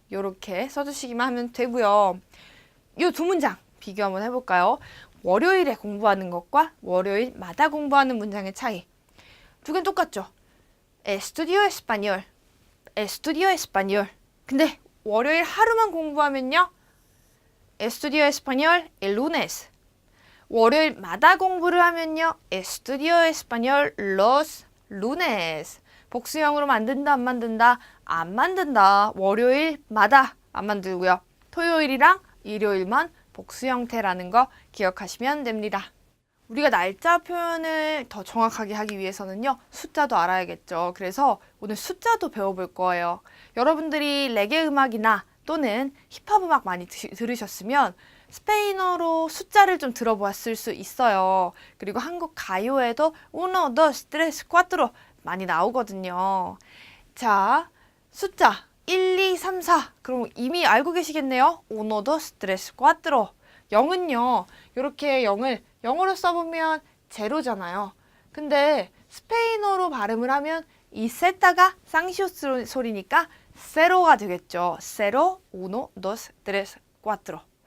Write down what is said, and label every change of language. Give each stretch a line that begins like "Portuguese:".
Korean: 이렇게 써주시기만 하면 되고요. 이 두 문장 비교 한번 해볼까요? 월요일에 공부하는 것과 월요일마다 공부하는 문장의 차이. 두 개는 똑같죠.
Spanish: Estudio español. Estudio español.
Korean: 근데 월요일 하루만 공부하면요.
Spanish: Estudio español el lunes.
Korean: 월요일마다 공부를 하면요.
Spanish: Estudio español los lunes.
Korean: 복수형으로 만든다, 안 만든다? 안 만든다. 월요일마다 안 만들고요. 토요일이랑 일요일만 복수 형태라는 거 기억하시면 됩니다. 우리가 날짜 표현을 더 정확하게 하기 위해서는요. 숫자도 알아야겠죠. 그래서 오늘 숫자도 배워볼 거예요. 여러분들이 레게 음악이나 또는 힙합 음악 많이 들으셨으면 스페인어로 숫자를 좀 들어봤을 수 있어요. 그리고 한국 가요에도
Spanish: uno, dos, tres, cuatro
Korean: 많이 나오거든요. 자, 숫자 1, 2, 3, 4 그럼 이미 알고 계시겠네요.
Spanish: uno, dos, tres, cuatro
Korean: 0은요. 이렇게 0을 영어로 써보면 제로잖아요. 근데 스페인어로 발음을 하면 이 세타가 쌍시오 소리니까 세로가 되겠죠.
Spanish: 세로, uno, dos, tres, cuatro.